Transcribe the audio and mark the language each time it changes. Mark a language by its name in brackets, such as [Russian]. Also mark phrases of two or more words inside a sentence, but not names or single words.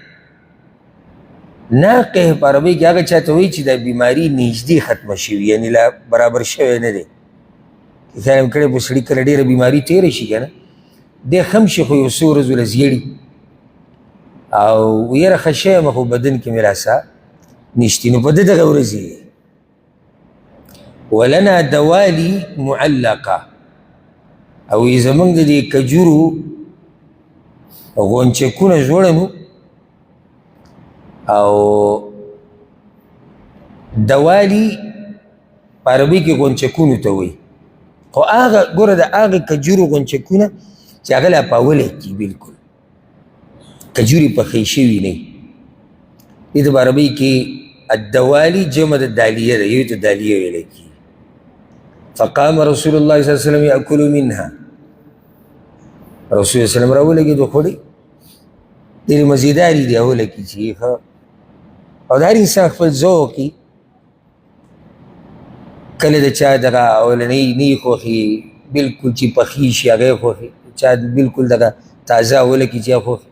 [Pashto] ناقه په عربۍ کې هغه چاته وایي چې دا بیماري نږدې ختمه شوي، یعنې لا برابر شوی نه دی. خیال م کړی په سړي کله ډېره بیماري تېره شي که نه دی خم شي خو یو څو ورځو له زیړي او یاره ښه شوی یم خو بدن کې مې لا ساه نشتي. نو په ده دغه ورځې [Arabic] ولنا دوالي معلقه، [Pashto] او زمونږ د دې کجورو غونچکونه جوړه او دوالي په عربي کې غونچکونو ته وایي، خو هغه ګوره د هغه کجورو غونچکونه چې هغه لا پاولی کي، بلکل کجورې پخې شوي نه وي. دې ته په عربۍ کې الدوالي جمع د دالیه ده، یوې ته دالیه ویلی کېږي. [Arabic] فقام [Pashto] رسول الله صلی الله علیه وسلم یاکل منها، رسول الله صلی الله علیه وسلم راولګېد وخوړې. ډېرې مزېدارې دي اولکې چې ښه، او د هر انسان خپل ذوق وي، کله د چا دغه اولنۍ نه یې خوښي بلکل چې پخې شي هغه یې خوښي، چا بلکل دغه تازه اولکې چې هغه خوښي.